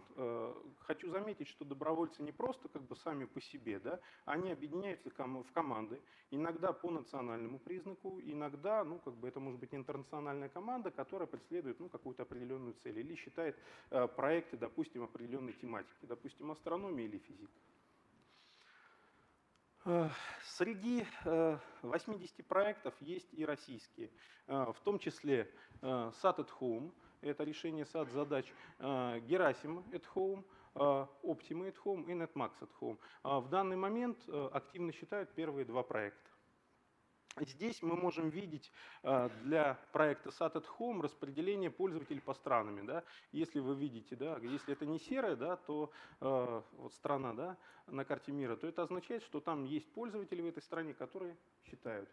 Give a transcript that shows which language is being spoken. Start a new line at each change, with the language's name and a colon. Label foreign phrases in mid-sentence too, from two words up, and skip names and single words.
Russian: Хочу заметить, что добровольцы не просто как бы сами по себе, да, они объединяются в команды, иногда по национальному признаку, иногда, ну, как бы это может быть интернациональная команда, которая преследует, ну, какую-то определенную цель или считает проекты, допустим, определенной тематики, допустим, астрономия или физика. Среди 80 проектов есть и российские, в том числе SAT at Home, это решение SAT-задач, Gerasim at Home, Optima at Home и Netmax at Home. В данный момент активно считают первые два проекта. Здесь мы можем видеть для проекта SAT at Home распределение пользователей по странам. Да? Если вы видите, да, если это не серая, да, то вот страна, да, на карте мира, то это означает, что там есть пользователи в этой стране, которые считают.